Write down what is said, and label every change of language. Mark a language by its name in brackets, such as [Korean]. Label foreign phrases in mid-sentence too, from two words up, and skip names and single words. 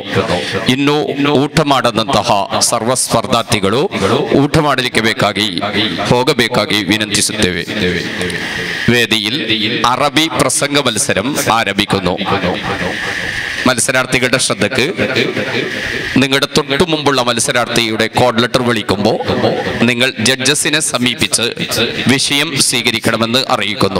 [Kannada] ಇನ್ನು ಊಟ ಮಾಡದಂತಹ ಸರ್ವ ಸ್ಪರ್ಧಾರ್ಥಿಗಳು ಊಟ ಮಾಡಲಿಕ್ಕೆ ಹೋಗಬೇಕಾಗಿ ವಿನಂತಿಸುತ್ತೇವೆ. [Malayalam] ವೇದಿയിൽ അറബി പ്രസംഗ മത്സരം ആരംഭിക്കുന്നു. മത്സരാർത്ഥികളുടെ ശ്രദ്ധക്ക്, നിങ്ങളുടെ തൊട്ടു മുമ്പുള്ള മത്സരാർത്ഥിയുടെ കോഡ് ലെറ്റർ വിളിക്കുമ്പോൾ നിങ്ങൾ ജഡ്ജസിനെ സമീപിച്ച് വിഷയം സ്വീകരിക്കണമെന്ന് അറിയിക്കുന്നു.